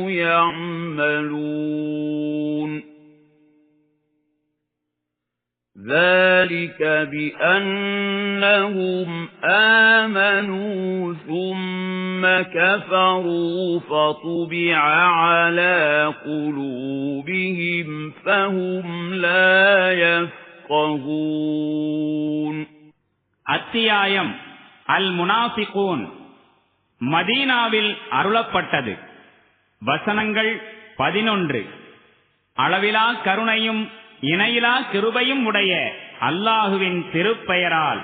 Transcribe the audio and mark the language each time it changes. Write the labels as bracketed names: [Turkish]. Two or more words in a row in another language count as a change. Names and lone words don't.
[Arabic] يعملون ذلك بأنهم آمنوا ثم كفروا فطبع على قلوبهم فهم لا يفقهون. [Tamil] அத்தியாயம் அல் முனாஃபிகூன். மதீனாவில் அருளப்பட்டது. வசனங்கள் 11. அளவிலா கருணையும் இணையிலா கிருபையும் உடைய அல்லாஹுவின் திருப்பெயரால்.